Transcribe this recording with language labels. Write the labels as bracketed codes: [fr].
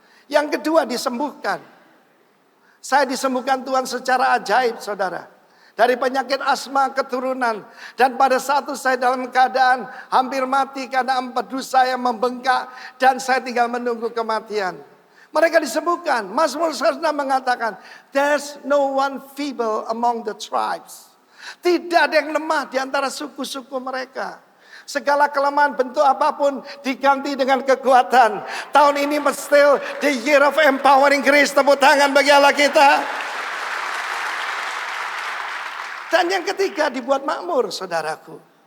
[id] Yang kedua, disembuhkan. Saya disembuhkan Tuhan secara ajaib, saudara. Dari penyakit asma keturunan. Dan pada saat itu saya dalam keadaan hampir mati karena empedu saya membengkak dan saya tinggal menunggu kematian. Mereka disembuhkan. [en] Mazmur 106 mengatakan, there's no one feeble among the tribes. [id] Tidak ada yang lemah di antara suku-suku mereka. Segala kelemahan bentuk apapun diganti dengan kekuatan. Tahun ini [en] still the year of empowering grace. [id] Tepuk tangan bagi Allah kita. Dan yang ketiga, dibuat makmur, saudaraku.